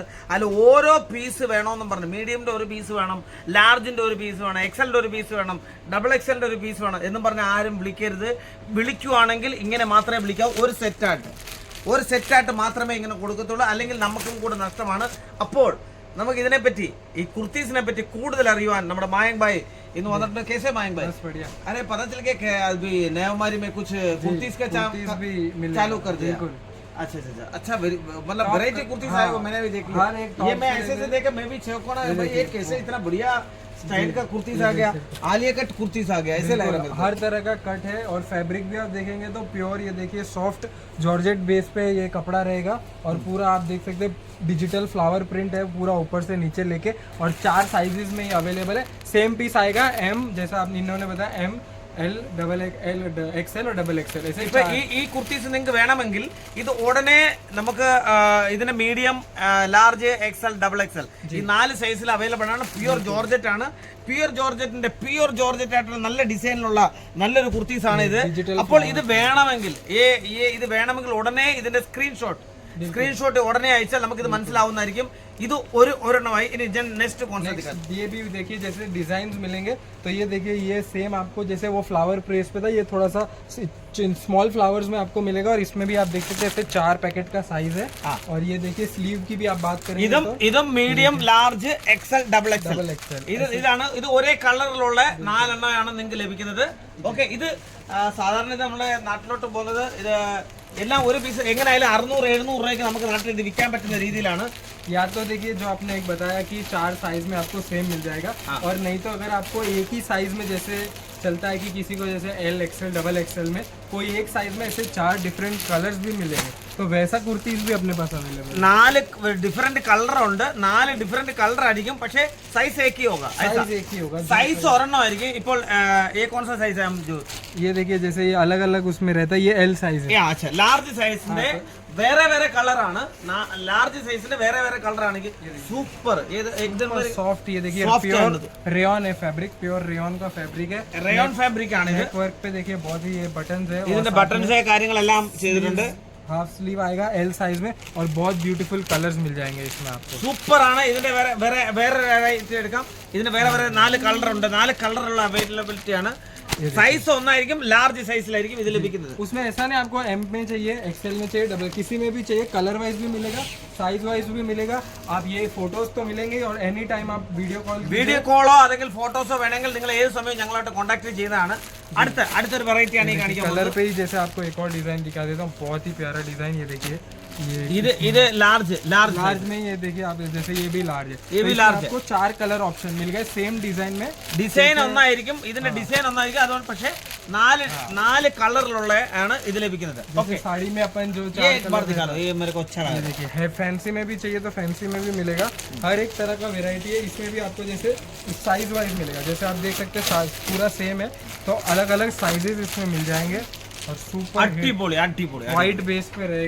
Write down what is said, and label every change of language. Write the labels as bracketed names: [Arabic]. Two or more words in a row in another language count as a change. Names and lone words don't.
[Malayalam] അതിൽ ഓരോ പീസ് വേണമെന്നും പറഞ്ഞു, മീഡിയമിൻ്റെ ഒരു പീസ് വേണം, ലാർജിൻ്റെ ഒരു പീസ് വേണം, എക്സലിൻ്റെ ഒരു പീസ് വേണം, [English] ഡബിൾ എക്സലിൻ്റെ [Malayalam] ഒരു പീസ് വേണം എന്നും പറഞ്ഞ് ആരും വിളിക്കരുത്. വിളിക്കുവാണെങ്കിൽ ഇങ്ങനെ മാത്രമേ വിളിക്കാവൂ. ഒരു സെറ്റായിട്ട് മാത്രമേ ഇങ്ങനെ കൊടുക്കത്തുള്ളൂ, അല്ലെങ്കിൽ നമുക്കും കൂടെ നഷ്ടമാണ്. അപ്പോൾ നമുക്ക് ഇതിനെപ്പറ്റി, ഈ കുർത്തീസിനെ പറ്റി കൂടുതൽ അറിയുവാൻ നമ്മുടെ മായങ്ക് ഭായ് ഇന്ന് വന്നിട്ടുണ്ട്. [Hindi] कैसे मायंक भाई? अरे पता चल गया अभी नेवमारी में कुछ कुर्तीस का चालू कर दिया. अच्छा, मतलब वैरायटी कुर्तीस आए वो मैंने भी देख लिया. ये मैं ऐसे देखा, मैं भी छेको ना भाई, ये कैसे इतना बढ़िया स्टाइल का कुर्तीस आ गया, आलिया कट कुर्तीस आ गया, ऐसे लग रहा है. हर तरह का कट है और फैब्रिक भी आप देखेंगे तो प्योर, ये देखिए [English] soft georgette [Hindi] बेस पे ये कपड़ा रहेगा. और पूरा आप देख सकते हैं [English] digital flower print [Hindi] है पूरा ऊपर से नीचे लेके, और 4 साइजेस में ये अवेलेबल है. [English] same piece [Hindi] आएगा एम, जैसा आप इन्होंने बताया, एम, [English] L, double L, XL और double XL. [Malayalam] ഈ കുർത്തീസ് നിങ്ങൾക്ക് വേണമെങ്കിൽ ഇത് ഉടനെ നമുക്ക് ഇതിന് [English] മീഡിയം, ലാർജ്, എക്സൽ, ഡബിൾ എക്സൽ [Malayalam] ഈ 4 സൈസിൽ അവൈലബിൾ ആണ്. [English] പ്യുവർ ജോർജറ്റ് [Malayalam] ആണ്. [English] പ്യുവർ ജോർജറ്റ് [Malayalam] ആയിട്ടുള്ള നല്ല ഡിസൈനിലുള്ള നല്ലൊരു കുർത്തീസ് ആണ് ഇത്. അപ്പോൾ ഇത് വേണമെങ്കിൽ ഉടനെ ഇതിന്റെ സ്ക്രീൻഷോട്ട് ഉടനെ അയച്ചാൽ നമുക്ക് ഇത് മനസ്സിലാവുന്നതായിരിക്കും. ഇത് ഒരെണ്ണമായി. ഇനി [Hindi] नेक्स्ट कौन सा दिखा? ये भी देखिए, जैसे डिजाइन मिलेंगे तो ये देखिए, ये सेम आपको जैसे वो [English] flower press [Hindi] पे था, ये थोड़ा सा [English] small flowers [Hindi] में आपको मिलेगा. और इसमें भी आप देख सकते हैं ऐसे 4 पैकेट का साइज है. और ये देखिए स्लीव की भी आप बात करेंगे तो [Malayalam] ഇതും [English] മീഡിയം, ലാർജ്, എക്സൽ, ഡബിൾ എക്സൽ [Malayalam] ഇത് ഒരേ കളറിലുള്ള 4 എണ്ണമാണ് നിങ്ങൾക്ക് ലഭിക്കുന്നത്. ഓക്കെ, ഇത് സാധാരണ നമ്മുടെ നാട്ടിലോട്ട് പോകുന്നത് ഇത് എല്ലാം ഒരു പീസ് എങ്ങനെയായാലും 600-700 രൂപയ്ക്ക് നമുക്ക് നാട്ടിൽ ഇത് വിൽക്കാൻ പറ്റുന്ന രീതിയിലാണ്. [Hindi] या तो देखिए, जो आपने एक बताया कि 4 साइज में आपको सेम मिल जाएगा. और नहीं तो अगर आपको एक ही साइज में, जैसे चलता है कि किसी को जैसे [English] L, XL, double XL [Hindi] में कोई एक साइज में ऐसे 4 [English] different colours [Hindi] भी मिलेंगे, तो वैसा कुर्तीज भी अपने पास अवेलेबल है. [Malayalam] 4 [English] ഡിഫറെന്റ് കളർ [Malayalam] ഉണ്ട്. 4 [English] ഡിഫറെന്റ് കളർ [Malayalam] ആയിരിക്കും, പക്ഷേ സൈസ് [Hindi] एक ही होगा. [Malayalam] साइज ഒരെണ്ണം ആയിരിക്കും. ഇപ്പോൾ [Hindi] ये कौन सा साइज है हम जो ये देखिए, जैसे ये अलग अलग उसमें रहता है, ये [English] L size [Hindi] है. [Malayalam] अच्छा, [English] लार्ज സൈസിന്റെ [Malayalam] വേറെ കളറാണ്. [English] ലാർജ് സൈസിന്റെ [Malayalam] വേറെ കളർ ആണെങ്കിൽ സൂപ്പർ. [Hindi] एकदम सॉफ्ट. ये देखिए [English] pure rayon [Hindi] है फैब्रिक, [English] pure rayon [Hindi] का फैब्रिक है. [English] rayon fabric [Malayalam] ആണ് ഇത്. [Hindi] वर्क पे देखिए बहुत ही ये बटन्स है, [Malayalam] ഇതിന്റെ ബട്ടൺസ് കാര്യങ്ങളെല്ലാം ചെയ്തിട്ടുണ്ട്. [English] half sleeve [Hindi] आएगा [English] L size [Hindi] में, और बहुत [English] beautiful colours [Hindi] मिल जाएंगे इसमें आपको. [Malayalam] സൂപ്പർ ആണ്. ഇതിന്റെ വേറെ എടുക്കാം. ഇതിന് വേറെ 4 കളർ ഉണ്ട്. 4 കളറുള്ള അവൈലബിലിറ്റി ആണ്. साइज ഒന്നായിരിക്കും, लार्ज साइजिലായിരിക്കും ഇത് ലഭിക്കുന്നത്. [Hindi] उसमें ऐसा नहीं आपको एम में चाहिए, एक्सएल में चाहिए, डबल किसी में भी चाहिए, [English] colour wise [Hindi] भी मिलेगा, [English] size wise [Hindi] भी मिलेगा. आप ये फोटोज तो मिलेंगे, और [English] any time [Hindi] आप वीडियो [Malayalam] കോളോ അല്ലെങ്കിൽ ഫോട്ടോസോ വേണമെങ്കിൽ നിങ്ങൾ ഏത് സമയവും ഞങ്ങളായിട്ട് കോൺടാക്ട് ചെയ്യുന്നതാണ്. അടുത്തൊരു വെറൈറ്റി ആണ് ഈ കാണിക്കുന്നത്. [Hindi] कलर पे ही जैसे आपको एक और डिजाइन दिखा देता हूँ, बहुत ही प्यारा डिजाइन. ये देखिए, [Malayalam] ഇത് लार्ज [Hindi] में ये देखिए आप, जैसे ये भी लार्ज है, ये भी लार्ज है. आपको 4 [English] colour option [Hindi] मिल गए [English] same design [Hindi] में. [Malayalam] ഡിസൈൻ ഒന്നായിരിക്കും, ഇതിന്റെ ഡിസൈൻ ഒന്നായിരിക്കും. അതുകൊണ്ട് പക്ഷേ 4 കളറിലുള്ള ആണ് ഇത് ലഭിക്കുന്നത്. [Hindi] ओके, साड़ी में अपन जो ये मेरे को अच्छा लगा. देखिए है, फैंसी में भी चाहिए तो फैंसी में भी मिलेगा. हर एक तरह का वेरायटी है. इसमें भी आपको जैसे [English] size wise [Hindi] मिलेगा, जैसे आप देख सकते हैं पूरा सेम है, तो अलग अलग साइजेस इसमें मिल जाएंगे. और सुपर अड्डीपोली व्हाइट बेस पे रहेगा.